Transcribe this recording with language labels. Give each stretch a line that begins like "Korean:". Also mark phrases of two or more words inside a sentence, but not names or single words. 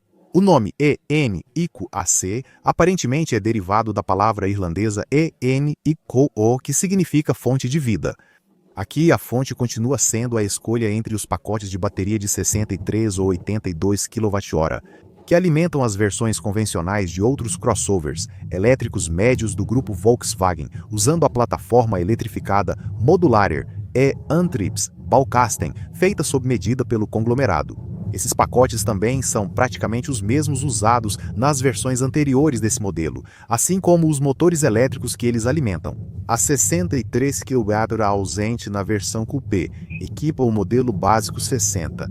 Portuguese: O nome ENIQ-AC aparentemente é derivado da palavra irlandesa ENIQO, que significa fonte de vida. Aqui a fonte continua sendo a escolha entre os pacotes de bateria de 63 ou 82 kWh, que alimentam as versões convencionais de outros crossovers elétricos médios do grupo Volkswagen, usando a plataforma eletrificada Modularer e-Antriebs Baukasten, feita sob medida pelo conglomerado. Esses pacotes também são praticamente os mesmos usados nas versões anteriores desse modelo, assim como os motores elétricos que eles alimentam. A 63 kWh ausente na versão coupé equipa o modelo básico 60.